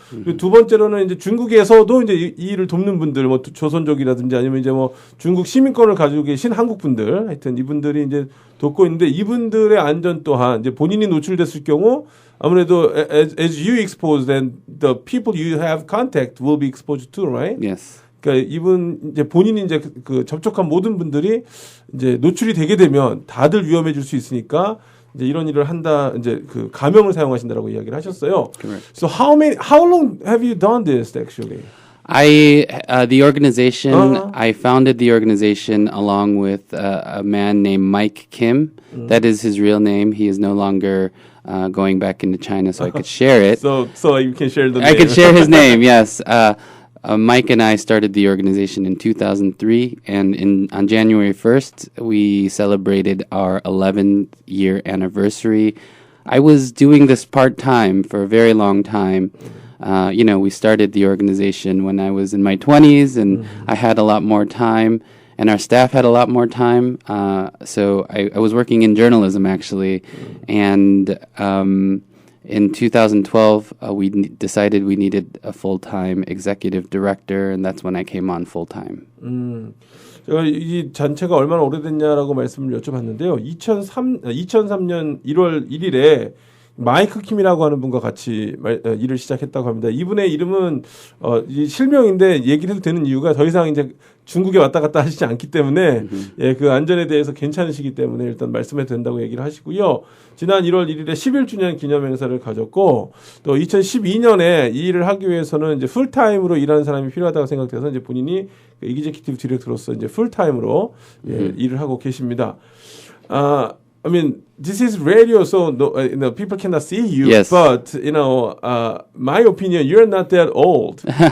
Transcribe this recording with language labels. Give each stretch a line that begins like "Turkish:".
Korean: 그리고 두 번째로는 이제 중국에서도 이제 이 일을 돕는 분들, 뭐 조선족이라든지 아니면 이제 뭐 중국 시민권을 가지고 계신 한국 분들, 하여튼 이분들이 이제 돕고 있는데 이분들의 안전 또한 이제 본인이 노출됐을 경우 아무래도
English: as you exposed, then the people you have contact will be exposed too, right? Yes.
Korean: 그러니까 이제 본인이 이제 접촉한 모든 분들이 이제 노출이 되게 되면 다들 위험해질 수 있으니까 이제 이런 일을 한다 이제 가명을 사용하신다라고 이야기를 하셨어요.
English: Correct. So how long have you done this actually? The organization, I founded the organization along with a man named Mike Kim. That is his real name. He is no longer going back into China, so I could share it. So you can share the name. I could share his name, yes. Mike and I started the organization in 2003, and on January 1st, we celebrated our 11th-year anniversary. I was doing this part-time for a very long time, we started the organization when I was in my 20s, and I had a lot more time, and our staff had a lot more time. So I was working in journalism, actually, and in 2012, we decided we needed a full-time executive director, and that's when I came on full-time.
Korean: 제가 이 단체가 얼마나 오래됐냐라고 말씀을 여쭤봤는데요. 2003년 1월 1일에 마이크 킴이라고 하는 분과 같이 일을 시작했다고 합니다. 이분의 이름은 이 실명인데 얘기를 해도 되는 이유가 더 이상 이제 중국에 왔다 갔다 하시지 않기 때문에 예, 그 안전에 대해서 괜찮으시기 때문에 일단 말씀해도 된다고 얘기를 하시고요. 지난 1월 1일에 11주년 기념 행사를 가졌고 또 2012년에 이 일을 하기 위해서는 이제 풀타임으로 일하는 사람이 필요하다고 생각돼서 이제 본인이 이기제큐티브 디렉터로서 이제 풀타임으로 예, 일을 하고 계십니다.
English: I mean, this is radio, so people cannot see you. Yes. But my opinion, you're not that old.